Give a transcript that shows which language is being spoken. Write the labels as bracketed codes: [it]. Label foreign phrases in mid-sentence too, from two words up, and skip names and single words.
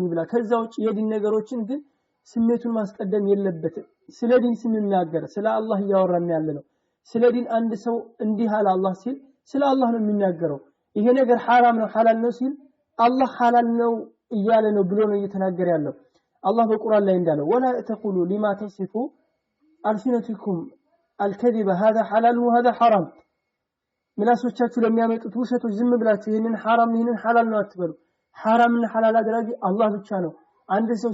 [am] ይብላ ከዛ ውጭ የዲን ነገሮችን ግን ስሜቱን ማስቀደም የለበትም ስለ ዲን ስንናገር ስለ አላህ ያወራን ያለነው ስለ ዲን አንድ ሰው እንዲህ አለ አላህ ሲል ስለ አላህ ነው የሚናገረው ይሄ ነገር حرام ነው ሐላል ነው ሲል አላህ ሐላል ነው እያለ ነው ብሎ ነው እየተናገረ ያለው አላህ በቁርአን ላይ እንዳለው [ar] ولا تقولوا لما تصفوا ألسنتكم الكذب هذا حلال وهذا حرام [am] ምላሶቻችሁ ለሚያመጡት ውሸቶች ዝም ብላችሁ ይሄንን حرام ይሄንን ሐላል ነው አትበሉ حرامና ሐላል አድራጊ አላህ ብቻ ነው አንድ ሰው